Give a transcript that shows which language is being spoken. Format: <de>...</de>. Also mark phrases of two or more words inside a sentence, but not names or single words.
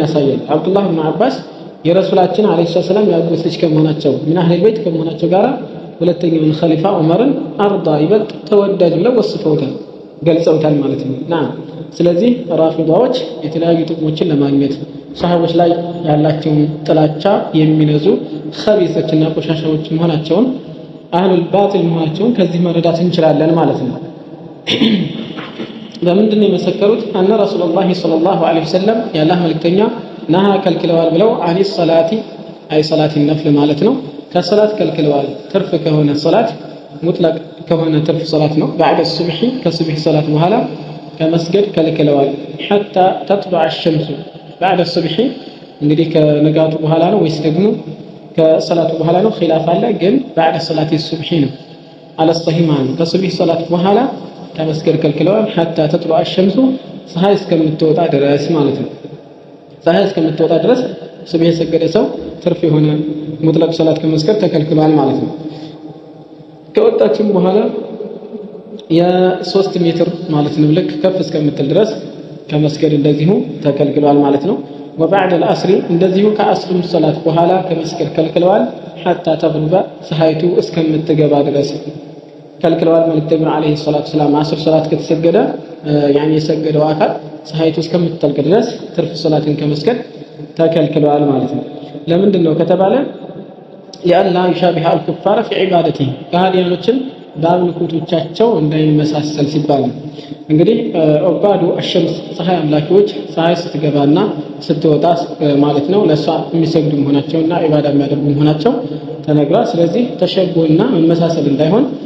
<am>ያሳያል። አብዱላህ ብን አባስ የረሱላችን</am> <ar>عليه السلام</ar> <am>ያጎት ልጅ ከመሆናቸው</am> <ar>من أهل البيت</ar> <am>ከመሆናቸው ጋር ሁለተኛውን ኸሊፋ ዑመርን አርዳ ይበልጥ ተወዳጅ ብለው ወስፈውታል፣ ገልጸውታል ማለት ነው። ስለዚህ ራፊዳዎች የተለያዩ ጥቅሞችን ለማግኘት ሰሃቦች ላይ ያላቸውን ጥላቻ የሚነዙ ኸቢሶችና ቆሻሻዎች መሆናቸውን</am> <ar>أهل الباطل</ar> <am>መሆናቸውን ከዚህ መረዳት እንችላለን ማለት ነው። ለምንድን ነው የመሰከሩት?</am> <ar>أن رسول الله صلى الله عليه وسلم</ar> <am>የአላህ መልእክተኛ ነሃ ከልክለዋል ብለው</am> <ar>عن الصلاة أي صلاة نفل</ar> <am>ማለት ነው ከሰላት ከልክለዋል። ትርፍ ከሆነ ሰላት ሙጥለቅ ከሆነ ትርፍ ሰላት ነው።</am> <ar>بعد الصبح</ar> <am>ከሱብህ ሰላት በኋላ ከመስገድ ከልክለዋል።</am> <ar>حتى تطلع الشمس بعد الصبح</ar> <am>እንግዲህ ከንጋቱ በኋላ ነው ወይስ ደግሞ ከሰላቱ በኋላ ነው? ኺላፍ አለ። ግን</am> <ar>بعد صلاه الصبح</ar> <am>ነው</am> <ar>على الصحيح</ar> <am>ማለት ከሱብህ ሰላት በኋላ ከመስገድ ከልክለዋል።</am> <ar>حتى تطلع الشمس</ar> <am>ፀሐይ እስከምትወጣ ድረስ ማለት ነው። ፀሐይ እስከምትወጣ ድረስ ሱብህ የሰገደ ሰው ትርፍ የሆነ ሙጥለቅ ሰላት ከመስገድ ተከልክሏል ማለት ነው። ከወጣችም በኋላ የ3 ሜትር ማለት ነው ልክ ከፍ እስከምትል ድረስ ከመስገድ እንደዚሁ ተከልክሏል ማለት ነው።</am> <ar>وبعد العصر</ar> <am>እንደዚሁ ከአስር ሰላት በኋላ ከመስገድ ከልክለዋል።</am> <ar>حتى تغرب</ar> <am>ፀሐይቱ እስከምትገባ ድረስ ከልክለዋል። መልእክተኛው</am> <ar>عليه الصلاة السلام</ar> <am>አስር ሰላት ከተሰገደ ያኒ የሰገደው አካል ፀሐይቱ እስከምትጠልቅ ድረስ ትርፍ ሰላትን ከመስገድ ተከልክለዋል ማለት ነው። ለምንድን ነው ከተባለ</am> <ar>لأن لا يشابه الكفار في عبادته</ar> <am>ከሃዲያኖችን በአምልኮቶቻቸው እንዳይመሳሰል ሲባል እንግዲህ</am> <ar>عباد الشمس</ar> <am>ፀሐይ አምላኪዎች ፀሐይ ስትገባና ስትወጣ ማለት ነው ለሷ የሚሰግዱ መሆናቸውና ኢባዳ የሚያደርጉ መሆናቸው ተነግሯል። ስለዚህ ተሸቦና መመሳሰል እንዳይሆን</am>